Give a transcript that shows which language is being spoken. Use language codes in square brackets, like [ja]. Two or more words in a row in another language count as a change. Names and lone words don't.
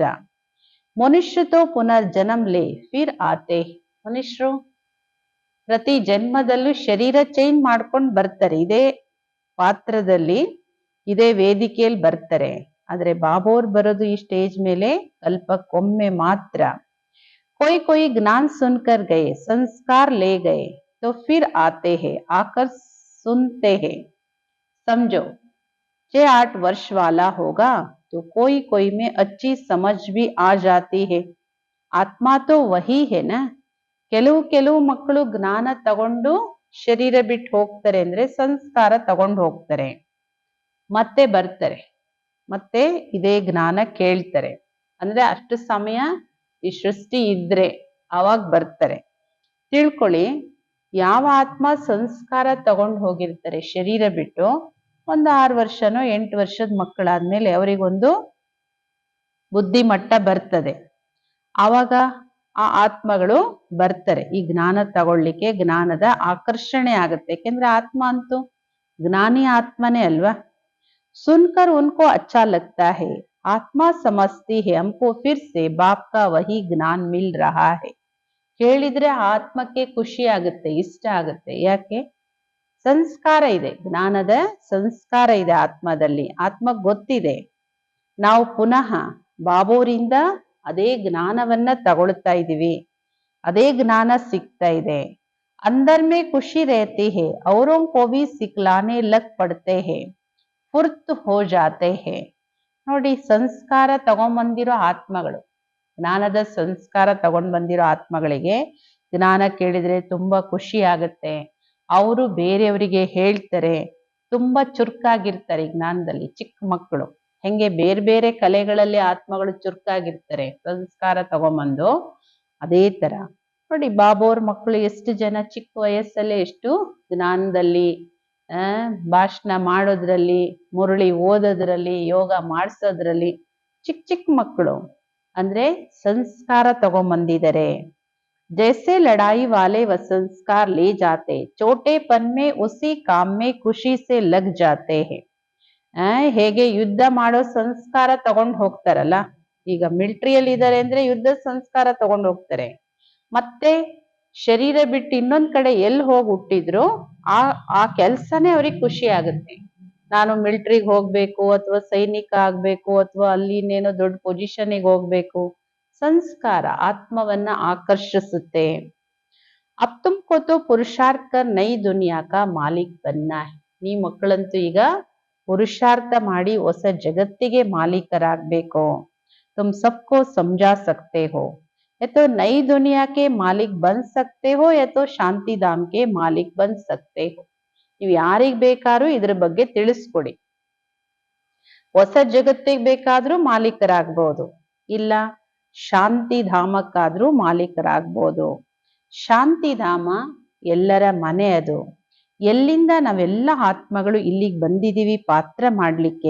[hi] मनुष्य तो पुनर्जन्म ले फिर आते. [kn] ಮನುಷ್ಯರು ಪ್ರತಿ ಜನ್ಮದಲ್ಲೂ ಶರೀರ ಚೇಂಜ್ ಮಾಡ್ಕೊಂಡು ಬರ್ತಾರೆ, ಇದೇ ಪಾತ್ರದಲ್ಲಿ ಇದೇ ವೇದಿಕೆಯಲ್ಲಿ ಬರ್ತಾರೆ. ಆದ್ರೆ ಬಾಬೋರ್ ಬರೋದು ಈ ಸ್ಟೇಜ್ ಮೇಲೆ ಕಲ್ಪಕ್ಕೊಮ್ಮೆ ಮಾತ್ರ. [hi] कोई कोई ज्ञान सुनकर गए, संस्कार ले गए, तो फिर आते हैं, आकर सुनते हैं. समझो 6-8 वर्ष वाला होगा तो कोई कोई में अच्छी समझ भी आ जाती है. आत्मा तो वही है ना. [kn] ಕೆಲವು ಮಕ್ಕಳು ಜ್ಞಾನ ತಗೊಂಡು ಶರೀರ ಬಿಟ್ಟು ಹೋಗ್ತಾರೆ ಅಂದ್ರೆ ಸಂಸ್ಕಾರ ತಗೊಂಡು ಹೋಗ್ತಾರೆ, ಮತ್ತೆ ಬರ್ತಾರೆ, ಮತ್ತೆ ಇದೇ ಜ್ಞಾನ ಕೇಳ್ತಾರೆ. ಅಂದ್ರೆ ಅಷ್ಟು ಸಮಯ ಈ ಸೃಷ್ಟಿ ಇದ್ರೆ ಅವಾಗ ಬರ್ತಾರೆ. ತಿಳ್ಕೊಳ್ಳಿ, ಯಾವ ಆತ್ಮ ಸಂಸ್ಕಾರ ತಗೊಂಡು ಹೋಗಿರ್ತಾರೆ ಶರೀರ ಬಿಟ್ಟು, ಒಂದು 6 ವರ್ಷನೋ 8 ವರ್ಷದ ಮಕ್ಕಳಾದ್ಮೇಲೆ ಅವರಿಗೊಂದು ಬುದ್ಧಿಮಟ್ಟ ಬರ್ತದೆ. ಆವಾಗ ಆ ಆತ್ಮಗಳು ಬರ್ತಾರೆ ಈ ಜ್ಞಾನ ತಗೊಳ್ಳಿಕ್ಕೆ. ಜ್ಞಾನದ ಆಕರ್ಷಣೆ ಆಗುತ್ತೆ, ಯಾಕೆಂದ್ರೆ ಆತ್ಮ ಅಂತೂ ಜ್ಞಾನಿ ಆತ್ಮನೇ ಅಲ್ವಾ. [hi] सुनकर उनको अच्छा लगता है, आत्मा समझती है हमको फिर से बाप का वही ज्ञान मिल रहा है. [kn] ಕೇಳಿದ್ರೆ ಆತ್ಮಕ್ಕೆ ಖುಷಿ ಆಗುತ್ತೆ, ಇಷ್ಟ ಆಗುತ್ತೆ. ಯಾಕೆ? ಸಂಸ್ಕಾರ ಇದೆ, ಜ್ಞಾನದ ಸಂಸ್ಕಾರ ಇದೆ ಆತ್ಮದಲ್ಲಿ. ಆತ್ಮ ಗೊತ್ತಿದೆ ನಾವು ಪುನಃ ಬಾಬೋರಿಂದ ಅದೇ ಜ್ಞಾನವನ್ನ ತಗೊಳ್ತಾ ಇದೀವಿ, ಅದೇ ಜ್ಞಾನ ಸಿಗ್ತಾ ಇದೆ. [hi] अंदर में खुशी रहती है, औरों को भी सिखलाने लग पड़ते हैं, फुर्त हो जाते हैं. [kn] ನೋಡಿ, ಸಂಸ್ಕಾರ ತಗೊಂಡ್ಬಂದಿರೋ ಆತ್ಮಗಳು, ಜ್ಞಾನದ ಸಂಸ್ಕಾರ ತಗೊಂಡ್ ಬಂದಿರೋ ಆತ್ಮಗಳಿಗೆ ಜ್ಞಾನ ಕೇಳಿದ್ರೆ ತುಂಬಾ ಖುಷಿ ಆಗತ್ತೆ. ಅವರು ಬೇರೆಯವರಿಗೆ ಹೇಳ್ತಾರೆ, ತುಂಬಾ ಚುರುಕಾಗಿರ್ತಾರೆ. ಜ್ಞಾನದಲ್ಲಿ ಚಿಕ್ಕ ಮಕ್ಕಳು ಹೆಂಗೆ ಬೇರೆ ಬೇರೆ ಕಲೆಗಳಲ್ಲಿ ಆತ್ಮಗಳು ಚುರುಕಾಗಿರ್ತಾರೆ ಸಂಸ್ಕಾರ ತಗೊಂಬಂದು, ಅದೇ ತರ ನೋಡಿ ಬಾಬೋರ್ ಮಕ್ಕಳು ಎಷ್ಟು ಜನ ಚಿಕ್ಕ ವಯಸ್ಸಲ್ಲೇ ಎಷ್ಟು ಜ್ಞಾನದಲ್ಲಿ ಭಾಷಣ ಮಾಡೋದ್ರಲ್ಲಿ, ಮುರಳಿ ಓದೋದ್ರಲ್ಲಿ, ಯೋಗ ಮಾಡಿಸೋದ್ರಲ್ಲಿ ಚಿಕ್ಕ ಚಿಕ್ಕ ಮಕ್ಕಳು ಅಂದ್ರೆ ಸಂಸ್ಕಾರ ತಗೊಂಬಂದಿದ್ದಾರೆ. [hi] जैसे लड़ाई वाले व संस्कार ले जाते, छोटेपन में उसी काम में खुशी से लग जाते हैं. [kn] ಹೇಗೆ ಯುದ್ಧ ಮಾಡೋ ಸಂಸ್ಕಾರ ತಗೊಂಡು ಹೋಗ್ತಾರಲ್ಲ, ಈಗ ಮಿಲಿಟರಿಯಲ್ಲಿ ಇದ್ದಾರೆ ಅಂದ್ರೆ ಯುದ್ಧ ಸಂಸ್ಕಾರ ತಗೊಂಡು ಹೋಗ್ತಾರೆ. ಮತ್ತೆ ಶರೀರ ಬಿಟ್ಟು ಇನ್ನೊಂದ್ ಕಡೆ ಎಲ್ಲಿ ಹೋಗಿ ಹುಟ್ಟಿದ್ರು ಆ ಕೆಲ್ಸನೇ ಅವ್ರಿಗೆ ಖುಷಿ ಆಗುತ್ತೆ. ನಾನು ಮಿಲಿಟರಿಗೆ ಹೋಗ್ಬೇಕು, ಅಥವಾ ಸೈನಿಕ ಆಗ್ಬೇಕು, ಅಥವಾ ಅಲ್ಲಿ ಇನ್ನೇನೋ ದೊಡ್ಡ ಪೊಸಿಷನ್ಗೆ ಹೋಗ್ಬೇಕು. ಸಂಸ್ಕಾರ ಆತ್ಮವನ್ನ ಆಕರ್ಷಿಸುತ್ತೆ. [hi] अब तुमको तो पुरुषार्थ कर नई दुनिया का मालिक बनना है. [kn] ನೀ ಮಕ್ಕಳಂತೂ ಈಗ ಪುರುಷಾರ್ಥ ಮಾಡಿ ಹೊಸ ಜಗತ್ತಿಗೆ ಮಾಲೀಕರಾಗಬೇಕು. [hi] तुम सबको समझा सकते हो, या तो नई दुनिया के मालिक बन सकते हो, या तो ಶಾಂತಿ ಧಾಮ್ के मालिक बन सकते हो. [kn] ನೀವು ಯಾರಿಗ್ ಬೇಕಾದ್ರೂ ಇದ್ರ ಬಗ್ಗೆ ತಿಳಿಸ್ಕೊಡಿ. ಹೊಸ ಜಗತ್ತಿಗೆ ಬೇಕಾದ್ರೂ ಮಾಲೀಕರಾಗ್ಬೋದು, ಇಲ್ಲ ಶಾಂತಿ ಧಾಮಕ್ಕಾದ್ರೂ ಮಾಲೀಕರಾಗ್ಬೋದು. ಶಾಂತಿಧಾಮ ಎಲ್ಲರ ಮನೆ, ಅದು ಎಲ್ಲಿಂದ ನಾವೆಲ್ಲ ಆತ್ಮಗಳು ಇಲ್ಲಿಗೆ ಬಂದಿದೀವಿ ಪಾತ್ರ ಮಾಡ್ಲಿಕ್ಕೆ.